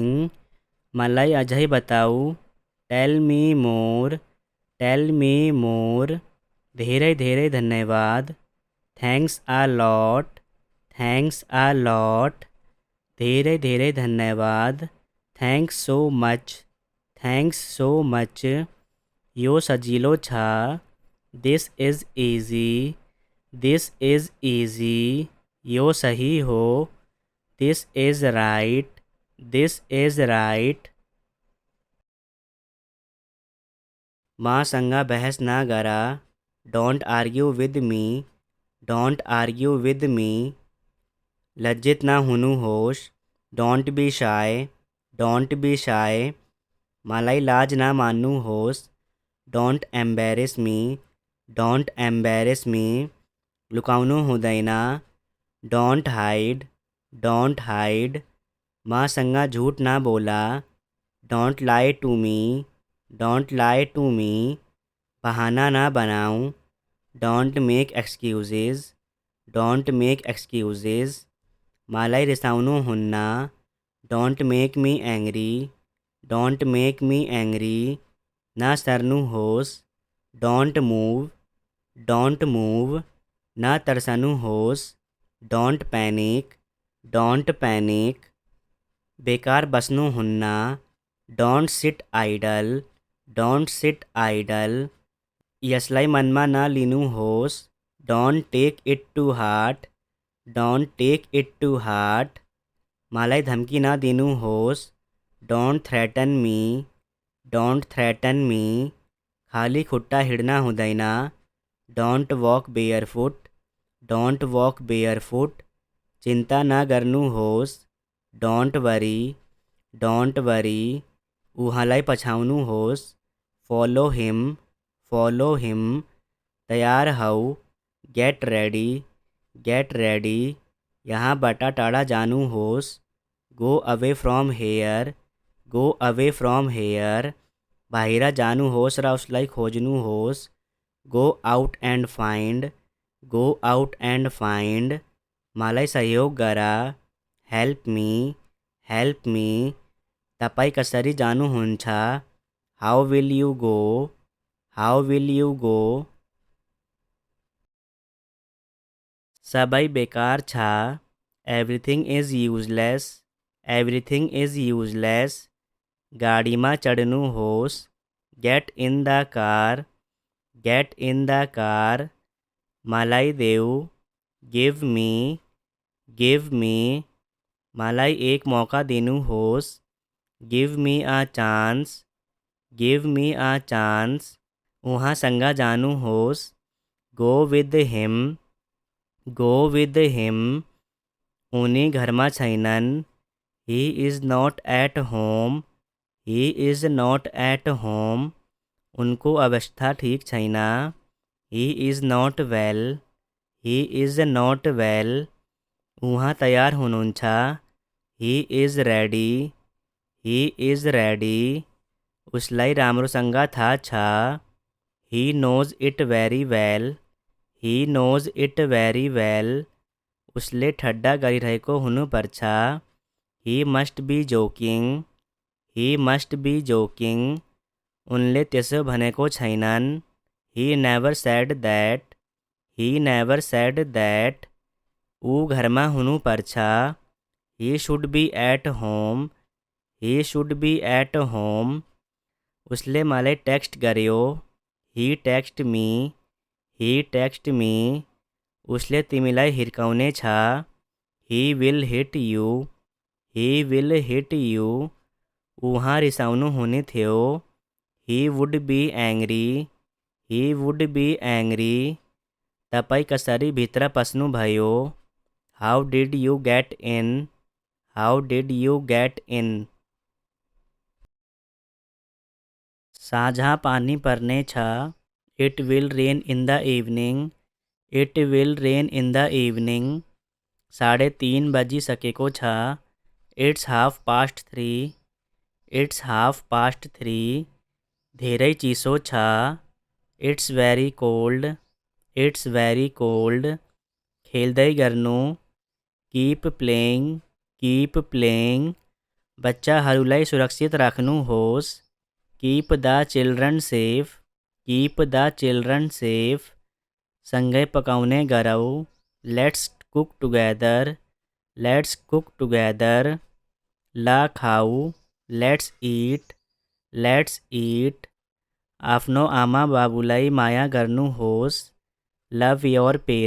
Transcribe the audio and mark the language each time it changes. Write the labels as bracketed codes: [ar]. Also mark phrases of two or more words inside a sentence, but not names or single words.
[ne] मलाई अझै बताऊ। [en] tell me more, tell me more. [ne] धेरै धेरै धन्यवाद। [en] thanks a lot, thanks a lot. [ne] धेरै धेरै धन्यवाद। [en] thanks so much, thanks so much. [ne] यो सजिलो छ। [en] this is easy, this is easy. [ne] यो सही हो। [en] this is right, this is right. [ne] मासँग बहस ना करा। [en] don't argue with me, don't argue with me. [ne] लज्जित ना हुनु होश। [en] don't be shy, don't be shy. [ne] मलाई लाज ना मान्नु होस्। [en] don't embarrass me, don't embarrass me. [ne] लुकाउनु हुँदैन। [en] don't hide, don't hide. [ne] मासँग झूठ ना बोला। [en] don't lie to me, don't lie to me. [ne] बहाना ना बनाऊं। [en] don't make excuses, don't make excuses. [ne] मलाई रिसाउनु हुन्न। [en] don't make me angry, don't make me angry. [ne] ना सर्नु होस्। [en] don't move, don't move. [ne] ना तरसनु होस्। [en] don't panic, don't panic. [ne] बेकार बस्नु हुन्न। [en] don't sit idle, don't sit idle. [ne] यसलाई मनमा नलिनु होस्। [en] don't take it to heart, don't take it to heart. [ne] मलाई धम्की ना दिनु होस्। [en] don't threaten me, don't threaten me. [ne] खाली खुट्टा हिँड्न हुँदैन। [en] don't walk barefoot, don't walk barefoot. [ne] चिन्ता ना गर्नु होस्। [en] don't worry, don't worry. [ne] उहाँलाई पछाउनु होस्। [en] follow him, follow him. [ne] तयार हौ। [en] get ready, get ready. [ne] यहाँबाट टाढा जानु होस्। [en] go away from here, go away from here. [ne] बाहिर जानु होस् र उसलाई खोज्नु होस्। [en] go out and find, go out and find. [ne] मलाई सहयोग गर। [en] help me, help me. [ne] तपाईँ कसरी जानुहुन्छ? [en] how will you go, how will you go. [ne] सबै बेकार छ। [en] everything is useless, everything is useless. [ne] गाडीमा चढ्नु होस्। [en] get in the car, get in the car. [ne] मलाई देऊ। [en] give me, give me. [ne] मलाई एक मौका दिनु होस्। [en] give me a chance, give me a chance. [ne] उहाँसँग जानु होस्। [en] go with him, go with him. [ne] उनी घरमा छैनन्। [en] he is not at home, he is not at home. [ne] उनको अवस्था ठीक छैन। [en] he is not well, he is not well. [ne] उहाँ तयार हुनुहुन्छ। [en] he is ready, he is ready. [ne] उसलाई राम्रोसँग थाहा छ। [en] he knows it very well, he knows it very well. [ne] उसले ठड्डा गरिरहेको हुनुपर्छ। [en] he must be joking, he must be joking. [ne] उनले त्यसो भनेको छैनन्। [en] he never said that, he never said that. [ne] ऊ घरमा हुनुपर्छ। [en] he should be at home, he should be at home. [ne] उसले मलाई टेक्स्ट गर्यो। [en] he texted me, he texted me. [ne] उसले तिमीलाई हिर्काउने छ। [en] he will hit you, he will hit you. [ne] उहाँ रिसाउनु हुने थियो। [en] he would be angry, he would be angry. [ne] तपाईँ कसरी भित्र पस्नुभयो? [en] how did you get in, how did you get in. [ne] साँझ पानी पर्ने छ। [en] it will rain in the evening, it will rain in the evening. [ne] 3:30 बजिसकेको छ। [en] it's 3:30, it's 3:30. [ne] धेरै चिसो छ। [en] it's very cold, it's very cold [ne] खेल्दै गर्नु [en] keep playing [ne] बच्चाहरूलाई सुरक्षित राख्नुहोस् [en] keep the children safe [ne] सँगै पकाउने गरौँ लेट्स [en] cook together [ne] ला खाऊ [en] let's eat [ne] आफ्नो आमा बाबुलाई माया गर्नुहोस् [en] love your